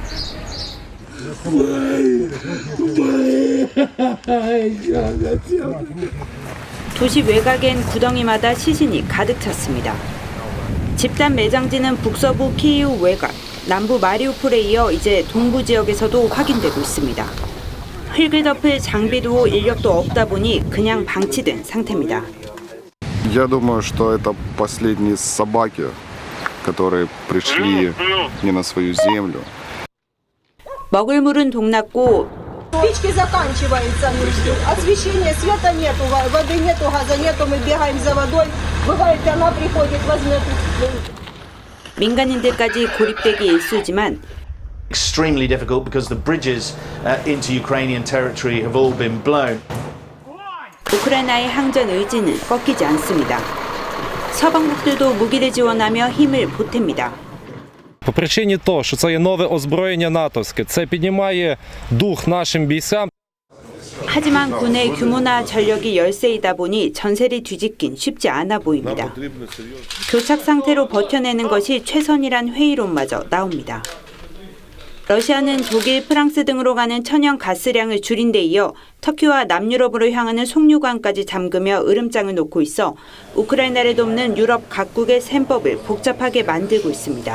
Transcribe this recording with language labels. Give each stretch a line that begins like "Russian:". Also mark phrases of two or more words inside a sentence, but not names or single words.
Korean: 도시 외곽엔 구덩이마다 시신이 가득 찼습니다. 집단 매장지는 북서부 키이우 외곽, 남부 마리우폴에 이어 이제 동부 지역에서도 확인되고 있습니다. 흙을 덮을 장비도 인력도 없다 보니 그냥 방치된 상태입니다.
Russian: Я думаю, что это последние собаки, которые пришли не на свою землю.
Korean: 먹을 물은 동났고
Russian: спички заканчиваются, освещения, света нету, воды нету, газа нету, мы бегаем за водой, бывает она приходит, возьмет.
Korean: 민간인들까지 고립되기 일쑤지만
English: extremely difficult because the bridges into Ukrainian territory have all been blown.
Korean: 우크라이나의 항전 의지는 꺾이지 않습니다. 서방국들도 무기를 지원하며 힘을 보탭니다.
Ukrainian: По причині того, що це є нове озброєння натовське, це піднімає дух нашим бійцям.
Korean: 하지만 군의 규모나 전력이 열세이다 보니 전세를 뒤집긴 쉽지 않아 보입니다. 교착 상태로 버텨내는 것이 최선이란 회의론마저 나옵니다. 러시아는 독일, 프랑스 등으로 가는 천연 가스량을 줄인 데 이어 터키와 남유럽으로 향하는 송유관까지 잠그며 으름장을 놓고 있어 우크라이나를 돕는 유럽 각국의 셈법을 복잡하게 만들고 있습니다.